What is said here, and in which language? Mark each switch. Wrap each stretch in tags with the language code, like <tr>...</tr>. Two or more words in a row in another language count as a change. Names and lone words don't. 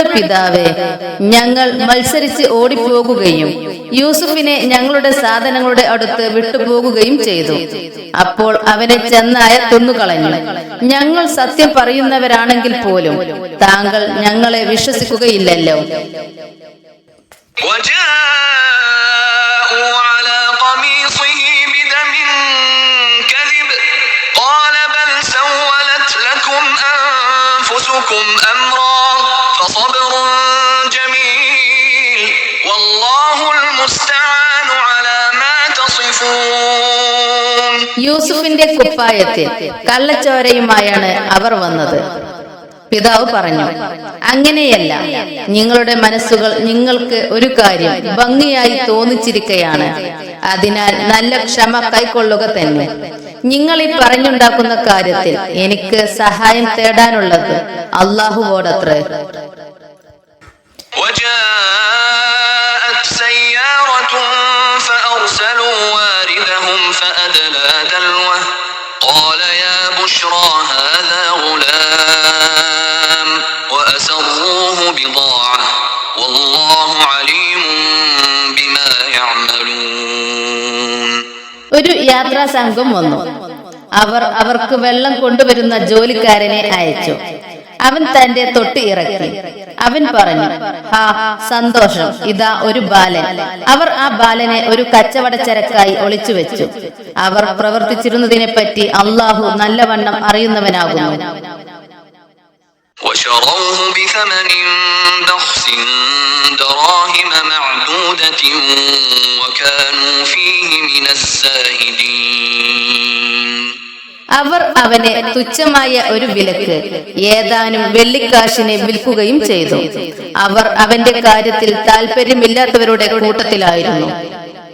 <ml>പിതാവേ, ഞങ്ങൾ മത്സരിച്ച് ഓടിപ്പോകുകയും യൂസുഫിനെ ഞങ്ങളുടെ സാധനങ്ങളുടെ അടുത്ത് വിട്ടുപോകുകയും ചെയ്തു. അപ്പോൾ അവനെ ചെന്നായ തിന്നുകളഞ്ഞു. ഞങ്ങൾ സത്യം പറയുന്നവരാണെങ്കിൽ പോലും താങ്കൾ ഞങ്ങളെ വിശ്വസിക്കുകയില്ലല്ലോ.</ml> <ar>أمرا فصبر جميل والله المستعان على ما تصفون.</ar> <ml>യൂസുഫിന്റെ കുപ്പായത്തിൽ കള്ളച്ചോരയുമായാണ് അവർ വന്നത്. പിതാവ് പറഞ്ഞു, അങ്ങനെയല്ല, നിങ്ങളുടെ മനസ്സുകൾ നിങ്ങൾക്ക് ഒരു കാര്യം ഭംഗിയായി തോന്നിച്ചിരിക്കുകയാണ്. അതിനാൽ നല്ല ക്ഷമ കൈക്കൊള്ളുക തന്നെ. നിങ്ങൾ ഈ പറഞ്ഞുണ്ടാക്കുന്ന കാര്യത്തിൽ എനിക്ക് സഹായം തേടാനുള്ളത് അല്ലാഹുവോടത്രേ.</ml> <ar>قال يا بشرى هذا غلام وأسروه بضاعة والله</ar> <ml>ഒരു യാത്രാ സംഘം വന്നു. അവർക്ക് വെള്ളം കൊണ്ടുവരുന്ന ജോലിക്കാരനെ അയച്ചു. അവൻ തന്റെ തൊട്ടി ഇറക്കി. അവൻ പറഞ്ഞു, ഹാ സന്തോഷം, ഇതാ ഒരു ബാലൻ. അവർ ആ ബാലനെ ഒരു കച്ചവടച്ചരക്കായി ഒളിച്ചു വെച്ചു. അവർ പ്രവർത്തിച്ചിരുന്നതിനെ പറ്റി അള്ളാഹു നല്ലവണ്ണം അറിയുന്നവനാകുന്നു.</ml> <ar>وشروه بثمن بخس دراهم معدودة وكانوا فيه من الزاهدين.</ar> <ml>അവർ അവനെ തുച്ഛമായ ഒരു വിലക്ക് ഏതാനും വെള്ളിക്കാശിനെ വിൽക്കുകയും ചെയ്തു. അവർ അവന്റെ കാര്യത്തിൽ താല്പര്യമില്ലാത്തവരുടെ കൂട്ടത്തിലായിരുന്നു.</ml>